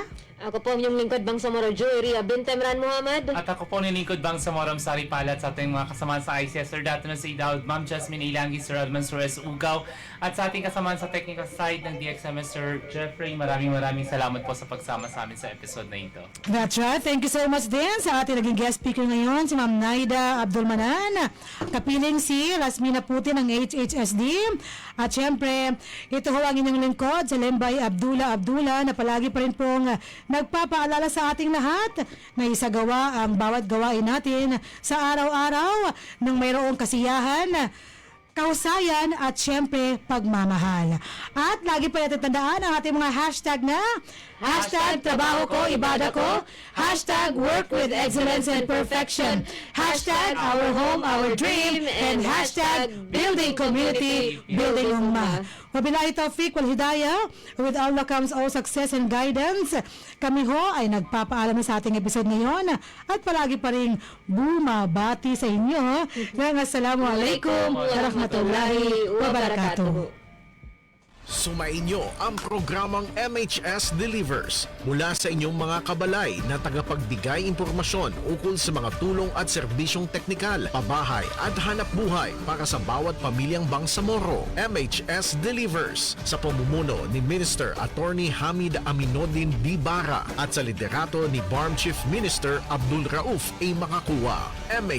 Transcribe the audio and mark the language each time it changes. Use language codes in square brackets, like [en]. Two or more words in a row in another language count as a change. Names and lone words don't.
[tl] ako po yung lingkod Bangsamoro Jury, Bintemran Muhammad. At ako po nilingkod bang sa Moram Sari Palat sa ating mga kasamaan sa ICS, Sir Dato na si Daud, Ma'am Jasmine Ilangi, Sir Alman Suarez Ugaw, at sa ating kasamaan sa technical side ng DXMS, Sir Jeffrey. Maraming salamat po sa pagsama sa amin sa episode na ito. [en] That's right. Thank you so much [tl] din sa ating naging guest speaker ngayon, si Ma'am Naida Abdulmanan, kapiling si Lasmina Putin ng HHSD. At syempre, ito ho ang inyong lingkod, si Lembay Abdullah na palagi pa rin pong nagpapaalala sa ating lahat na isagawa ang bawat gawain natin sa araw-araw ng mayroong kasiyahan, kahusayan at syempre pagmamahal. At lagi pa natin tandaan ang ating mga hashtag na hashtag trabaho ko, ibada ko, [en] hashtag work with excellence and perfection, hashtag our home, our dream, and hashtag building community, building ummah. [ar] وبالله التوفيق والهداية. [en] With Allah comes all success and guidance. [tl] Kami ho ay nagpapaalam na sa ating episode ngayon at palagi pa rin bumabati sa inyo. [ar] السلام عليكم ورحمة الله وبركاته. [tl] Sumainyo ang programang MHS Delivers mula sa inyong mga kabalay na tagapagbigay impormasyon ukol sa mga tulong at serbisyong teknikal, pabahay at hanap buhay para sa bawat pamilyang Bangsamoro. MHS Delivers sa pamumuno ni Minister Attorney Hamid Aminuddin Dibara at sa liderato ni BARM Chief Minister Abdul Rauf A.